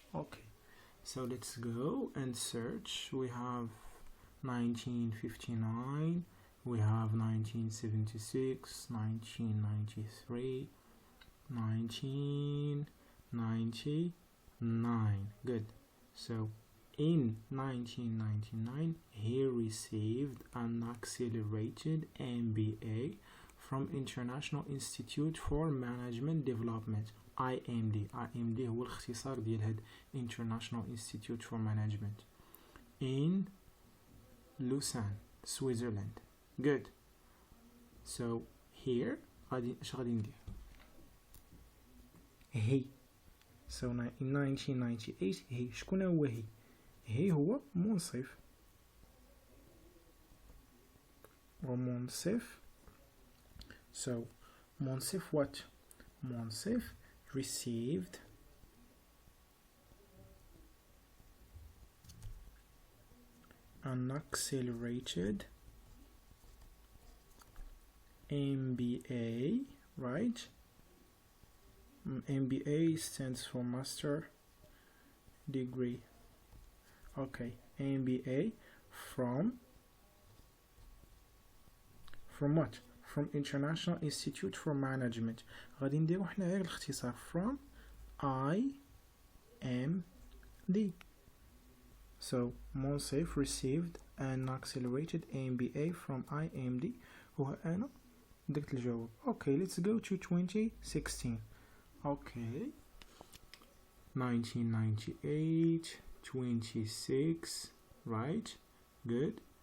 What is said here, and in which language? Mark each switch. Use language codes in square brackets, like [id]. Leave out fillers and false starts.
[en] Okay, so let's go and search. We have 1959, we have 1976, 1993, 1999. Good. So in 1999 he received an accelerated MBA from International Institute for Management Development IMD. IMD [ar] هو الاختصار ديال هاد [en] International Institute for Management in Lausanne, Switzerland. Good. So here [ar] اش غادي ندير هي. [en] So in 1998 [ar] هي شكون هو هي؟ هي هو منصف ومنصف. [en] So منصف what? منصف received an accelerated MBA, right? MBA stands for Master Degree. Okay, MBA from what? From International Institute for Management. [ar] غادي نديرو حنا غير الاختصار [en] from IMD. So Monsef received an accelerated MBA from IMD [ar] وأنا درت الجواب. [en] Okay, let's go to 2016. Okay, 1998, 26, right? Good.